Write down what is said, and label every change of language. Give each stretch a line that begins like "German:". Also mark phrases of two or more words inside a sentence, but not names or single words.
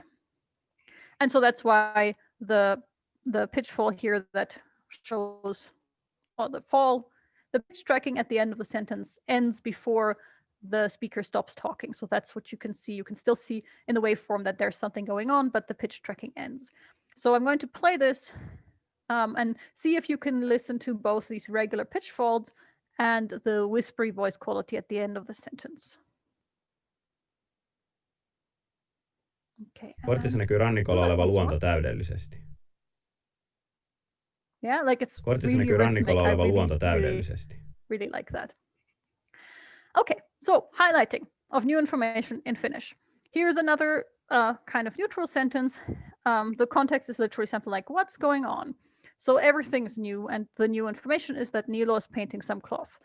English: And so that's why the pitch fall here that shows the pitch tracking at the end of the sentence ends before the speaker stops talking. So that's what you can see. You can still see in the waveform that there's something going on, but the pitch tracking ends. So I'm going to play this and see if you can listen to both these regular pitch falls and the whispery voice quality at the end of the sentence. Okay.
Finnish: Kortissa näkyy rannikolla oleva luonto täydellisesti.
English: Yeah, like it's
Finnish: Kortissa
English: really
Finnish: näkyy rannikolla oleva luonto
English: really,
Finnish: täydellisesti.
English: really like that. Okay, so highlighting of new information in Finnish. Here's another kind of neutral sentence. The context is literally something like, what's going on? So everything's new, and the new information is that Niilo is painting some cloth.